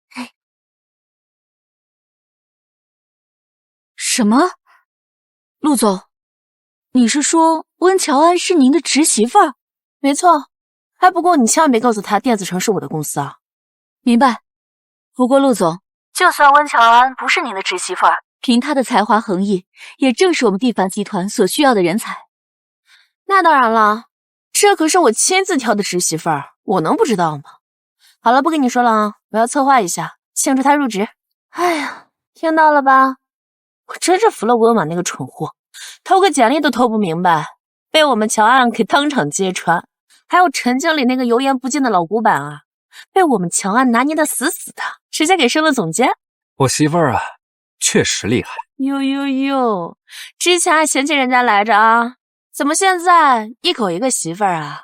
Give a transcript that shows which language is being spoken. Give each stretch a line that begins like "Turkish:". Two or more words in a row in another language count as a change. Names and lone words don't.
Chinese: 什麼？陸總，你是說溫喬安是您的侄媳婦兒？沒錯，還不過你千萬別告訴他電子城是我的公司啊。明白。不過陸總，就算溫喬安不是您的侄媳婦兒，憑她的才華橫溢，也正是我們蒂凡集團所需要的人才。那當然了，這可是我親自挑的侄媳婦兒，我能不知道嗎？好了，不跟你說了啊，我要策劃一下，慶祝她入職。哎呀，聽到了吧？我真是服了溫婉那個蠢貨，投個簡歷都投不明白，被我們喬安給當場揭穿。還有陳經理那個油鹽不進的老古板啊，被我們喬安拿捏得死死的，直接給升了總監。我媳婦兒啊，確實厲害。喲，之前還嫌棄人家來着啊，怎麼現在一口一個媳婦兒啊？